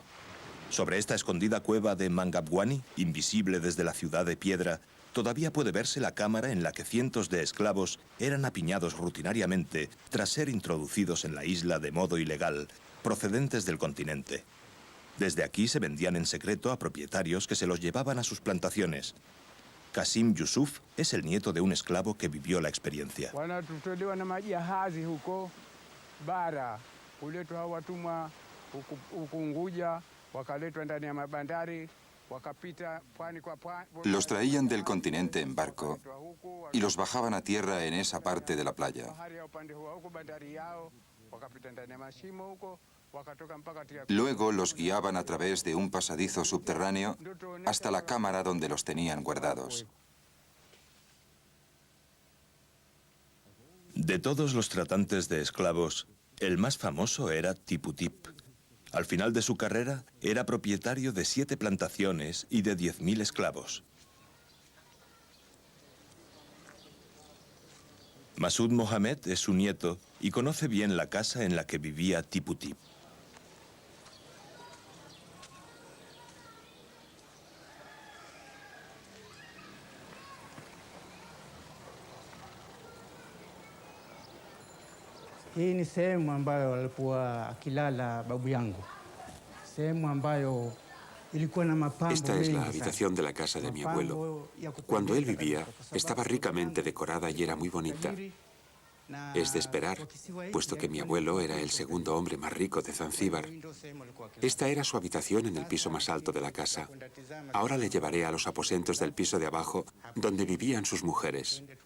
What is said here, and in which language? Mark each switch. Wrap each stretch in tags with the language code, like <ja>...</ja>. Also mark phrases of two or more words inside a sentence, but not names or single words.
<es>Sobre esta escondida cueva de Mangabwani, invisible desde la ciudad de piedra, todavía puede verse la cámara en la que cientos de esclavos eran apiñados rutinariamente tras ser introducidos en la isla de modo ilegal, procedentes del continente. Desde aquí se vendían en secreto a propietarios que se los llevaban a sus plantaciones. Kasim Yusuf es el nieto de un esclavo que vivió la experiencia.</es> <sw>Wanatolewa na majahazi huko bara, kuletwa hao watumwa huku Unguja, wakaletwa ndani ya mabandari, wakapita pwani kwa pwani.</sw> <es>Los traían del continente en barco y los bajaban a tierra en esa parte de la playa. Luego los guiaban a través de un pasadizo subterráneo hasta la cámara donde los tenían guardados. De todos los tratantes de esclavos, el más famoso era Tipu Tip. Al final de su carrera, era propietario de 7 plantaciones y de 10.000 esclavos. Masud Mohamed es su nieto y conoce bien la casa en la que vivía Tipu Tip.</es> <sw>Hii ni sehemu ambayo alikuwa akilala babu yangu. Sehemu ambayo ilikuwa na mapambo.</sw> <es>Esta es la habitación de la casa de mi abuelo. Cuando él vivía, estaba ricamente decorada y era muy bonita. Es de esperar, puesto que mi abuelo era el segundo hombre más rico de Zanzíbar. Esta era su habitación en el piso más alto de la casa. Ahora le llevaré a los aposentos del piso de abajo, donde vivían sus mujeres.</es>